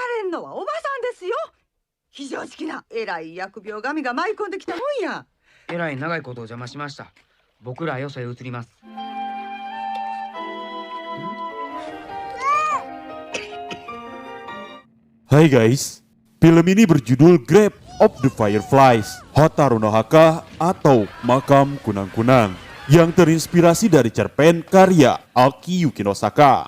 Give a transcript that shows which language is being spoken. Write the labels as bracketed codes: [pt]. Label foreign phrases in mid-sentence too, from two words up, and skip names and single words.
[ja] んのはおばさんですよ。非常識な偉い疫病神が舞い込んできたもんや。えらい長いことお邪魔しました。僕らよそへ移ります。 [id] Hai guys, film ini berjudul Grave of the Fireflies, Hotaru no Haka atau Makam Kunang-Kunang, yang terinspirasi dari cerpen karya Aki Yukinosaka.